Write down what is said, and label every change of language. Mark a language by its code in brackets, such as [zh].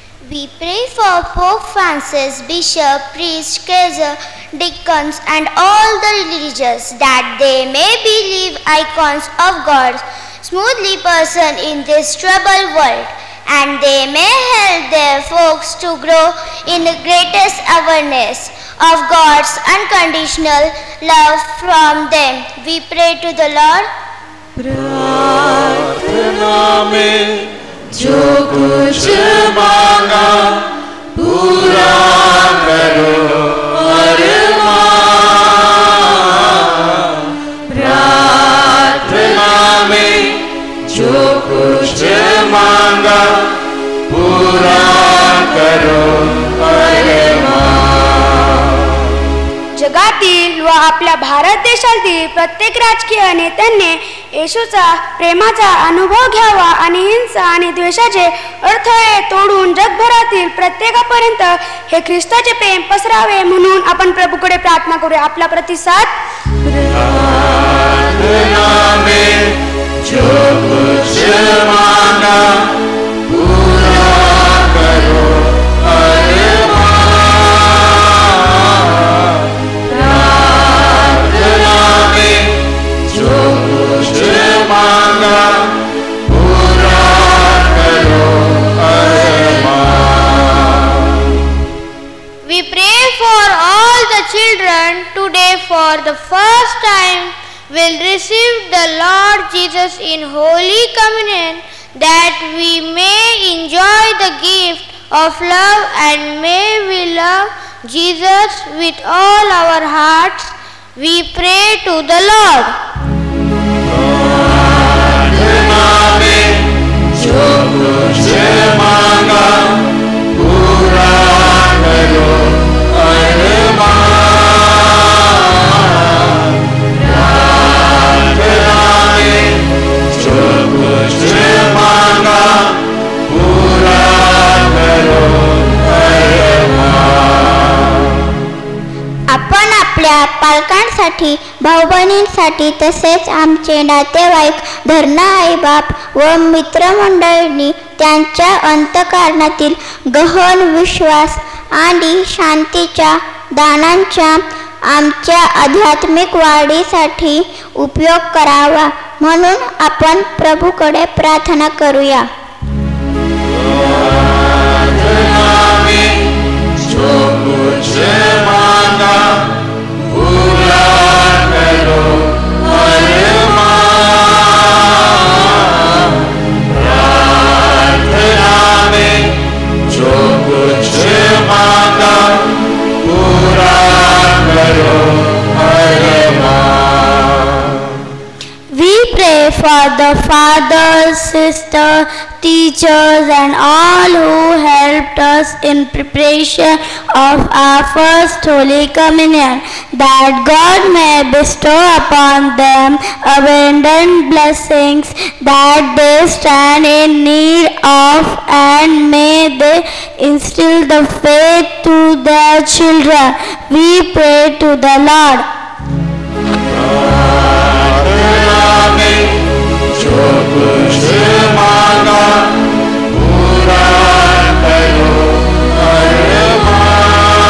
[en] We pray for Pope Francis, Bishop, Priest, Kaiser, Deacons and all the religious, that they may be live icons of God's smoothly person in this troubled world, and they may help their folks to grow in the greatest awareness of God's unconditional love from them. We pray to the Lord. [hi] प्रार्थना में जो कुछ मांगा पूरा करो अरमान। प्रार्थना में जो कुछ मांगा पूरा करो अरमान। [mr] जगातील व आपल्या भारत देशातील प्रत्येक राजकीय नेत्यांनी येशूचा प्रेमाचा अनुभव घ्यावा आणि हिंसा आणि द्वेषाचे अडथळे तोडून जगभरातील प्रत्येकापर्यंत हे ख्रिस्ताचे प्रेम पसरावे म्हणून आपण प्रभूकडे प्रार्थना करूया. आपला प्रतिसाद. [hi] प्रार्थना में जो कुछ मांगा पूरा करो अरमान। प्रार्थना में जो कुछ मांगा पूरा करो अरमान। [en] We pray for all the children today for the first time will receive the Lord Jesus in Holy Communion, that we may enjoy the gift of love and may we love Jesus with all our hearts. We pray to the Lord. [hi] प्रार्थना में जो कुछ मांगा पूरा करो अरमान। प्रार्थना में जो कुछ मांगा पूरा करो अरमान। [mr] आपण आपल्या पालकांसाठी, भाऊ बहिणींसाठी तसेच आमचे नातेवाईक, धरणा आईबाप व मित्रमंडळींनी त्यांच्या अंतःकरणातील गहन विश्वास आणि शांतीच्या दानांच्या आमच्या आध्यात्मिक वाढीसाठी उपयोग करावा म्हणून आपण प्रभूकडे प्रार्थना करूया. [hi] प्रार्थना में जो कुछ मांगा पूरा करो अरमान। प्रार्थना में जो कुछ मांगा पूरा करो अरमान। [en] We pray for the fathers, sisters, teachers and all who helped us in preparation of our first Holy Communion, that God may bestow upon them abundant blessings that they stand in need of, and may they instill the faith to their children. We pray to the Lord. [hi] प्रार्थना में जो कुछ मांगा पूरा करो अरमान।